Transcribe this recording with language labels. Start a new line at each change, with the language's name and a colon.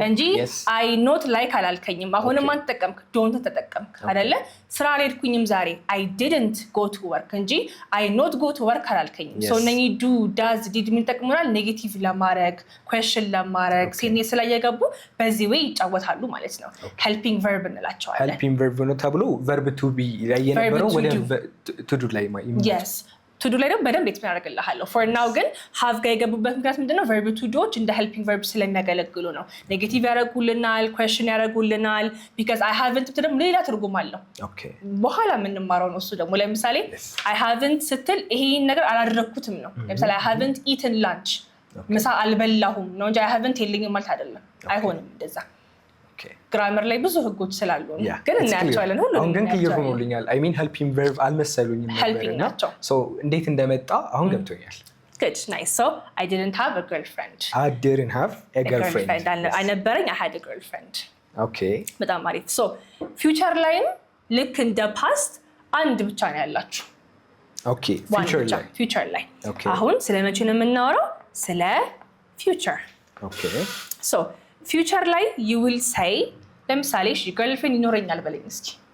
Amharic: እንጂ
English: I not like
Amharic: አላልከኝም አሁንም አንተ ተጠቀምክ don't ተጠቀምክ አይደለ ስራ አልሄድኩኝም ዛሬ
English: I didn't go to work
Amharic: እንጂ
English: I not go to work
Amharic: አላልከኝም so እነኚህ
English: do does did
Amharic: ምን ተጠቅመናል ኔጌቲቭ ለማድረግ question ለማድረግ ሴንቴንስ ላይ የገቡ በዚህ ወይ ይጫወታሉ ማለት ነው
English: helping verb
Amharic: እንላቸዋለን helping verb ነው ተብሎ
English: verb to be
Amharic: ላይ የነበረው ወደ
English: to do
Amharic: ላይ
English: yes to do
Amharic: ላይ ደግሞ በደንብ ኤክስፕሌን አደርግልሃለሁ
English: for now
Amharic: ግን have ጋር የገቡበት ምክንያት ምንድነው verb to doዎች እንደ helping verb ስለሚያገለግሉ ነው ኔጌቲቭ ያደርጉልናል question ያደርጉልናል because I haven't ደግሞ ሌላ ትርጉም አለው በኋላ የምንማረው ነው እሱ ደግሞ ለምሳሌ I haven't ስትል ይሄን ነገር አላደረኩትም ነው ለምሳሌ
English: I haven't eaten lunch
Amharic: ምሳ አልበላሁም ነው እንጂ I haven't የለኝም ማለት አይደለም አይሆንም እንደዛ ግራመር ላይ ብዙ ህጎች ስላሉ ግን እናያቸዋለን ሁሉንም ግን ክሊር ሆኖልኛል
English: I mean helping verb
Amharic: አልመሰሉኝም ነበርና so እንዴት እንደመጣ አሁን ገብቶኛል
English: good nice so I didn't have a girlfriend I didn't have a girlfriend
Amharic: አልነበረኝ
English: I had a girlfriend okay
Amharic: በጣም አሪፍ so future ላይም ልክ እንደ past አንድ ብቻ ነው ያላችሁ
English: okay future ላይ
Amharic: አሁን ስለመቼ ነው የምናወራው ስለ future
English: okay
Amharic: so future ላይ
English: you will say
Amharic: ለምሳሌ እሺ girlfriend ይኖረኛል በለኝ እስኪ